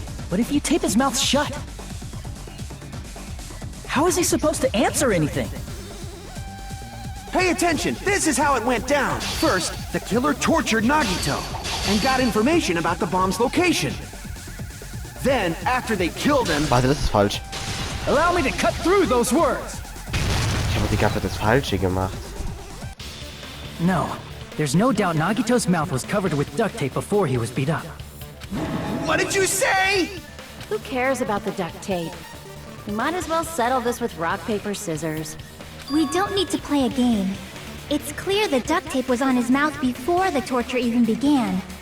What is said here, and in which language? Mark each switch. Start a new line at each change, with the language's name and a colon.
English: But if you tape his mouth shut, how is he supposed to answer anything? Pay attention, this is how it went down. First, the killer tortured Nagito and got information about the bomb's location. Then, after they killed him,
German: Warte, das ist falsch.
English: Allow me to cut through those words!
German: Ich habe die ganze Zeit das Falsche gemacht.
English: No, there's no doubt Nagito's mouth was covered with duct tape before he was beat up. what did you say? Who cares about the duct tape? We might as well settle this with rock, paper, scissors. We don't need to play a game. It's clear the duct tape was on his mouth before the torture even began.